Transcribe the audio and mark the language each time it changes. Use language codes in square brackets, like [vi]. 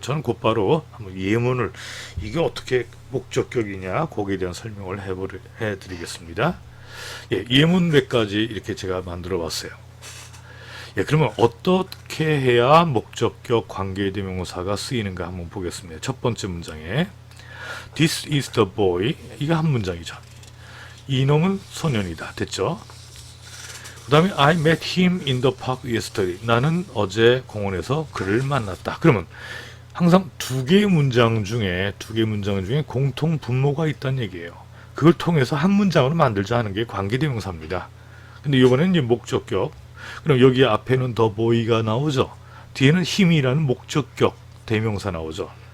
[ko] 저는 곧바로 한번 예문을 이게 어떻게 목적격이냐 거기에 대한 설명을 해드리겠습니다. 예, 예문 몇 가지 이렇게 제가 만들어 봤어요. 예, 그러면 어떻게 해야 목적격 관계대명사가 쓰이는가 한번 보겠습니다. 첫 번째 문장에 [en] This is the boy. [ko] 이거 한 문장이죠. 이놈은 소년이다. 됐죠? 그 다음에 [en] I met him in the park yesterday. [ko] 나는 어제 공원에서 그를 만났다. 그러면 항상 두 개의 문장 중에 공통 분모가 있다는 얘기예요. 그걸 통해서 한 문장으로 만들자 하는 게 관계대명사입니다. 근데 이번에는 이제 목적격. 그럼 여기 앞에는 the boy가 나오죠. 뒤에는 힘이라는 목적격 대명사 나오죠.